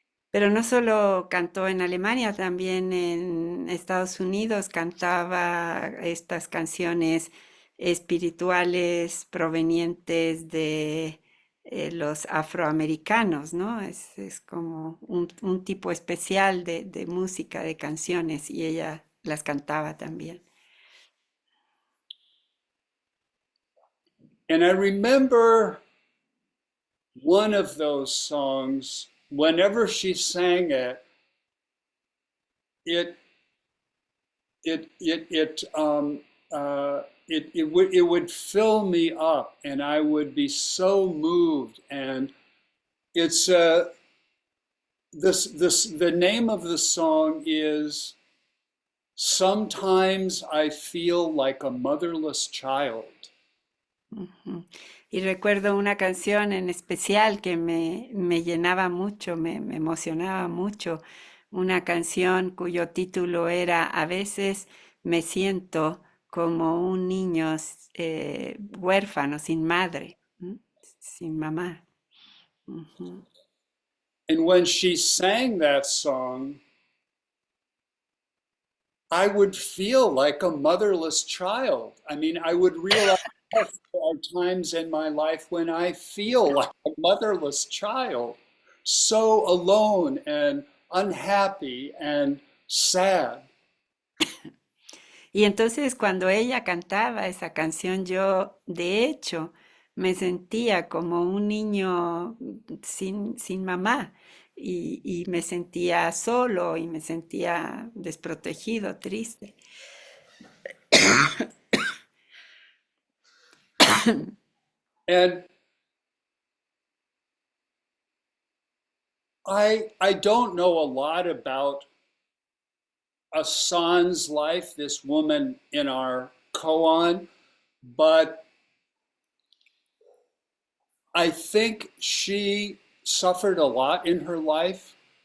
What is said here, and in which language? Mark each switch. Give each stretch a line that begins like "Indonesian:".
Spanish: Pero no solo cantó en Alemania, también en Estados Unidos cantaba estas canciones espirituales provenientes de los afroamericanos, ¿no? Es como un tipo especial de música, de canciones, y ella las cantaba también.
English: And I remember one of those songs, whenever she sang it, it it it it it would fill me up, and I would be so moved. And it's this the name of the song is "Sometimes I Feel Like a Motherless Child." Ujú.
Spanish: Y recuerdo una canción en especial que me llenaba mucho, me emocionaba mucho, una canción cuyo título era A veces me siento como un niño huérfano, sin madre, sin mamá. Ujú.
English: And when she sang that song, I would feel like a motherless child. I mean, I would realize, yes, there are times in my life when I feel like a motherless child, so alone and unhappy and sad.
Spanish: Y entonces cuando ella cantaba esa canción, yo de hecho me sentía como un niño sin mamá y me sentía solo y me sentía desprotegido, triste.
English: And I don't know a lot about Asan's life, this woman in our koan, but I think she suffered a lot in her life.